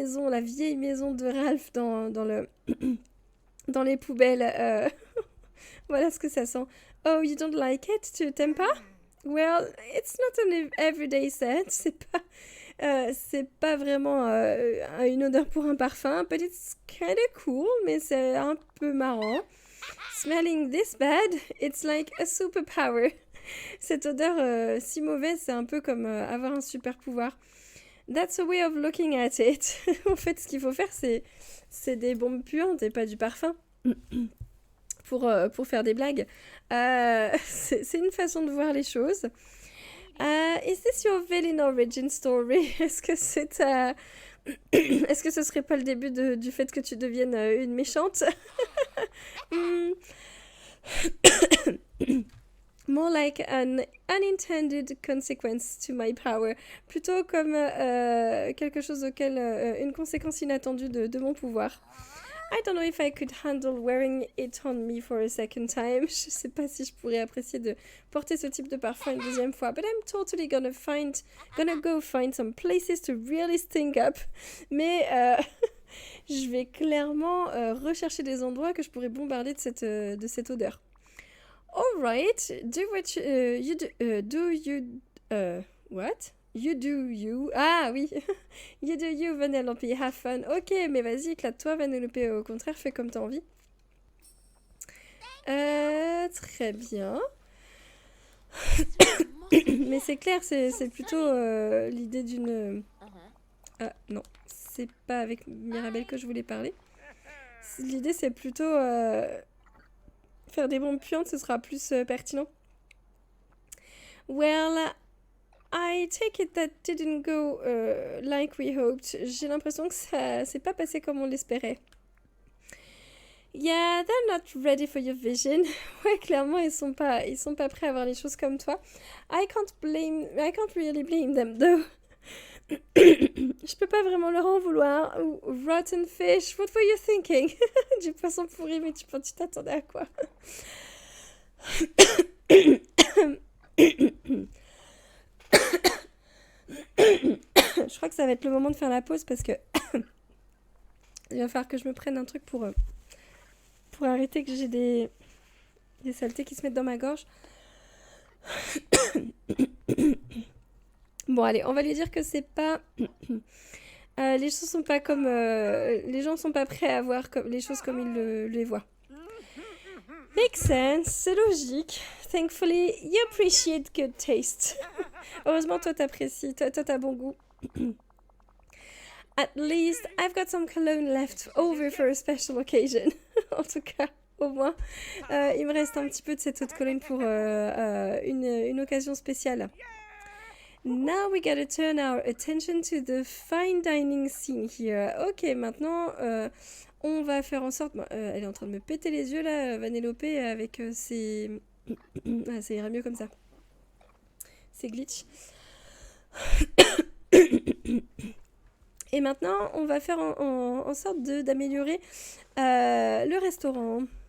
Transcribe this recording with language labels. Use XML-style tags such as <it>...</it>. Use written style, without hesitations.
<fr>La vieille maison de Ralph dans les poubelles. Voilà ce que ça sent.</fr> <en>Oh, you don't like it?</en> <fr>Tu t'aimes pas?</fr> <en>Well, it's not an everyday scent.</en> <fr>C'est pas vraiment une odeur pour un parfum.</fr> <en>But it's kind of cool,</en> <fr>mais c'est un peu marrant.</fr> <en>Smelling this bad, it's like a superpower.</en> <fr>Cette odeur si mauvaise, c'est un peu comme avoir un super pouvoir.</fr> <en>That's a way of looking at it.</en> <fr>En fait, ce qu'il faut faire, c'est des bombes puantes et pas du parfum. Pour faire des blagues. C'est une façon de voir les choses.</fr> <en>Is this your villain origin story?</en> <fr>Est-ce que c'est Est-ce que ce serait pas le début du fait que tu deviennes une méchante?</fr> <en>More like an unintended consequence to my power.</en> <fr>Plutôt comme quelque chose auquel... une conséquence inattendue de mon pouvoir.</fr> <en>I don't know if I could handle wearing it on me for a second time.</en> <fr>Je sais pas si je pourrais apprécier de porter ce type de parfum une deuxième fois.</fr> <en>But I'm totally gonna go find some places to really stink up.</en> <fr>Mais je vais clairement rechercher des endroits que je pourrais bombarder de cette odeur.</fr> <en>Alright, do what you... what? You do you. Ah oui. You do you, Vanellope. Have fun.</en> <fr>Ok, mais vas-y, éclate-toi, Vanellope. Au contraire, fais comme t'as envie. Très bien. Mais c'est clair, c'est plutôt l'idée d'une... Ah non, c'est pas avec Mirabelle que je voulais parler. L'idée, c'est plutôt faire des bombes puantes, ce sera plus pertinent.</fr> <en>Well, I take it that didn't go like we hoped.</en> <fr>J'ai l'impression que ça s'est pas passé comme on l'espérait.</fr> <en>Yeah, they're not ready for your vision.</en> <fr>Ouais, clairement, ils sont pas prêts à voir les choses comme toi.</fr> <en>I can't really blame them though.</en> <fr>Je peux pas vraiment leur en vouloir.</fr> <en>Rotten fish, what were you thinking?</en> <fr>Du poisson pourri, mais tu t'attendais à quoi? Je crois que ça va être le moment de faire la pause parce que il va falloir que je me prenne un truc pour arrêter que j'ai des saletés qui se mettent dans ma gorge. Bon, allez, on va lui dire que c'est pas... les choses sont pas comme... les gens sont pas prêts à voir les choses comme ils les voient.</fr> <en>Makes sense,</en> <fr>c'est logique.</fr> <en>Thankfully, you appreciate good taste.</en> <fr>Heureusement, toi, t'apprécies. Toi, t'as bon goût.</fr> <en>At least, I've got some cologne left over for a special occasion.</en> <fr>En tout cas, au moins, il me reste un petit peu de cette eau de cologne pour une occasion spéciale.</fr> <en>Now we gotta turn our attention to the fine dining scene here.</en> <fr>Ok, maintenant, on va faire en sorte... elle est en train de me péter les yeux, là, Vanellope, avec ses... Ah, ça ira mieux comme ça. C'est glitch. Et maintenant, on va faire en sorte d'améliorer le restaurant.</fr>